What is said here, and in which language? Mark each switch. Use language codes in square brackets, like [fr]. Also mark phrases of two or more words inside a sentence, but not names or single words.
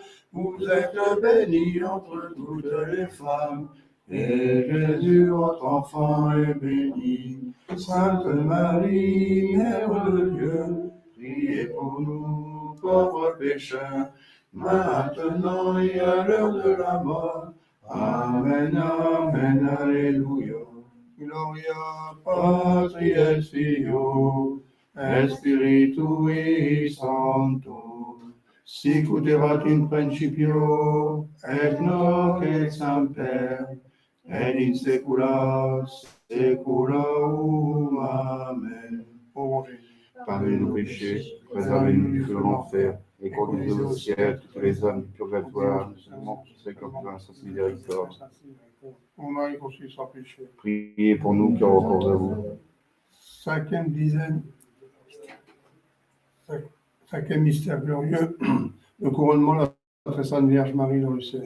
[fr] Vous êtes bénie entre toutes les femmes, et Jésus, votre enfant, est béni. Sainte Marie, Mère de Dieu, priez pour nous, pauvres pécheurs, maintenant et à l'heure de la mort. Amen, amen, alléluia. [la] Gloria Patri et Filio, et Spiritui Sancto, sic ut erat in principio, et nunc et semper, et in saecula saeculorum. [fr] Amen. Ô mon Jésus, pardonnez nos péchés, préservez-nous du feu de l'enfer, et conduisez au ciel toutes les âmes du purgatoire, notamment tous ceux qui ont besoin de sa miséricorde. ô Marie conçue sans péché. Priez pour nous qui avons recours à vous. Cinquième dizaine, cinquième mystère glorieux, le couronnement de la très sainte Vierge Marie dans le ciel.